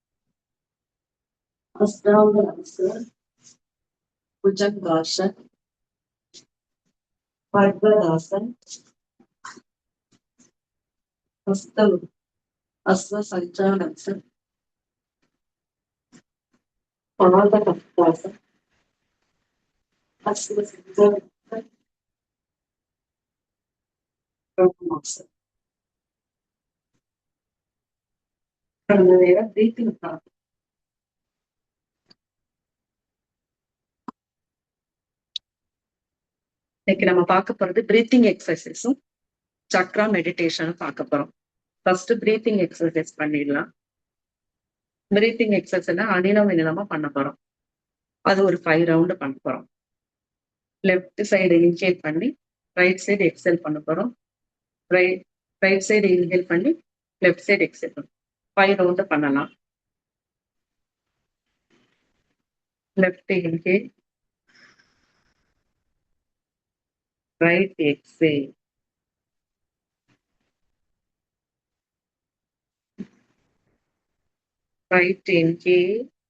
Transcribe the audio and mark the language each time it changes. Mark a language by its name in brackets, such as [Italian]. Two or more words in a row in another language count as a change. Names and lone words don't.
[Sanskrit] अष्टांगासन, भुजंगासन, पर्वतासन, हस्त हस्त संचालासन, पाद हस्तासन, हस्त संचालासन, प्रणमासन. [Tamil] கடந்த நேரம் பிரீத்திங் இன்னைக்கு நம்ம பார்க்க போறது [English] breathing exercise chakra meditation [Tamil] பார்க்க போறோம். [English] first breathing exercise [Tamil] பண்ணிடலாம். [English] breathing exercise [Tamil] அனிலம் வினிலமா பண்ண போறோம். அது ஒரு 5 ரவுண்டு பண்ண போறோம். [English] left side inhale [Tamil] பண்ணி [English] right side exhale [Tamil] பண்ண போறோம். [English] right side inhale [Tamil] பண்ணி [English] left side exhale [Tamil] பண்ணும். 5 ரவுண்டு பண்ணலாம். [English] left inhale, right exhale, right inhale,